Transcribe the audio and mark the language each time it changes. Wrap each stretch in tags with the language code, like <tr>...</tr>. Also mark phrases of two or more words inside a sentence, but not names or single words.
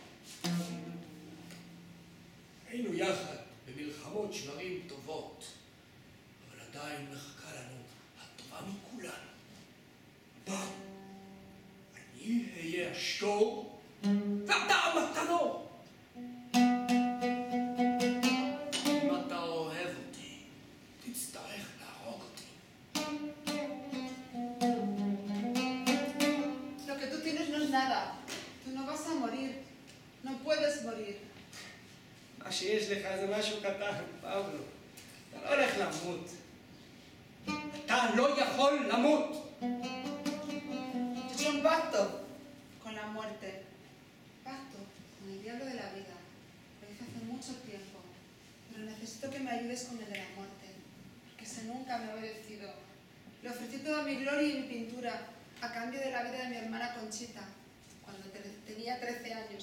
<he>היינו יחד במלחמות שברים טובות, אבל עדיין מחכה לנו הטובה מכולן. בא, אני אהיה השור, ואתה המתדור. אם אתה אוהב אותי, תצטרך להרוג אותי.</he> <es>Lo que tú tienes no es nada. Tú no vas a morir. No puedes morir.</es> <he>מה שיש לך זה משהו קטן, פבלו. אתה לא הולך למות. אתה לא יכול למות.</he> <es>Yo he hecho un pacto con la muerte. Pacto con el diablo de la vida. Lo hice hace mucho tiempo. Pero necesito que me ayudes con el de la muerte. Porque ese nunca me ha obedecido. Le ofrecí toda mi gloria y mi pintura a cambio de la vida de mi hermana Conchita, cuando tenía 13 años.</es>